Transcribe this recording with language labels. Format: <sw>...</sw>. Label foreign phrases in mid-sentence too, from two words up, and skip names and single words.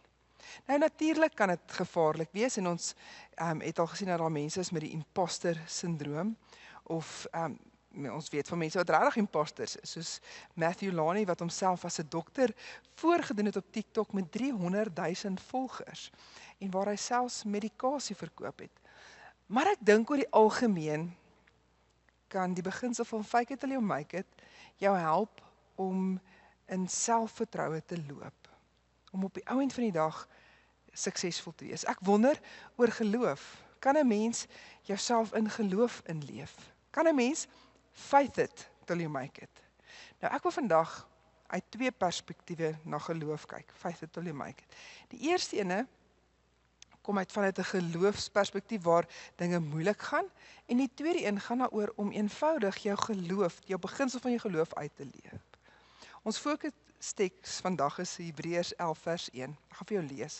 <af>Nou natuurlik kan dit gevaarlik wees, en ons het al gesien dat daar mense is met die imposter syndroom, of ons weet van mense wat regtig imposters is, soos Matthew Lani, wat homself as 'n dokter voorgedoen het op TikTok met 300,000 volgers, en waar hy selfs medikasie verkoop het. Maar ek dink oor die algemeen kan die beginsel van</af> <en>fake it till you make it</en> <af>jou help om in selfvertroue te loop, om op die ou end van die dag suksesvol te wees. Ek wonder oor geloof. Kan 'n mens jouself in geloof inleef? Kan 'n mens</af> <en>faith it till you make it?</en> <af>Nou, ek wil vandag uit twee perspektiewe na geloof kyk.</af> <en>Faith it till you make it.</en> <af>Die eerste ene kom uit vanuit 'n geloofsperspektief waar dinge moeilik gaan, en die tweede een gaan daaroor om eenvoudig jou geloof, jou beginsel van jou geloof uit te leef. Ons fokusteeks vandag is Hebreërs 11 vers 1. Ek gaan vir jou lees.</af>